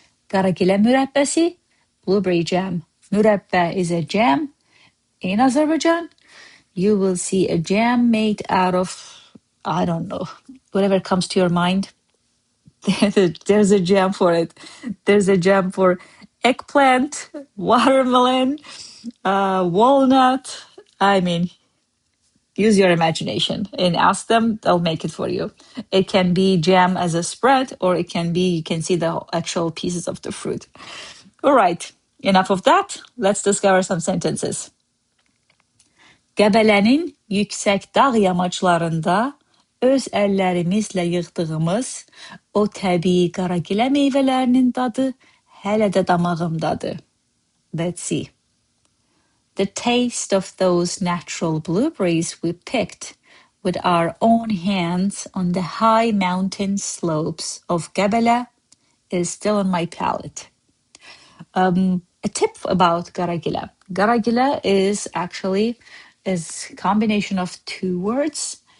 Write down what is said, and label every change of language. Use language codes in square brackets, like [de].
[az] QARAGİLə mürəbbəsi, [en] blueberry jam. Mürəbbə is a jam. In Azerbaijan, you will see a jam made out of, I don't know, whatever comes to your mind. There's a jam for it. There's a jam for eggplant, watermelon, walnut. I mean, use your imagination and ask them, they'll make it for you. It can be jam as a spread, or it can be, you can see the actual pieces of the fruit. All right, enough of that. Let's discover some sentences. [az] Qəbələnin yüksək dağ yamaclarında öz əllərimizlə yığdığımız o təbii qaragilə meyvələrinin dadı hələ də damağımdadır. [en] Let's see. The taste of those natural blueberries we picked with our own hands on the high mountain slopes of Gəbələ is still on my palate. A tip about QARAGİLə. QARAGİLə is actually a combination of two words.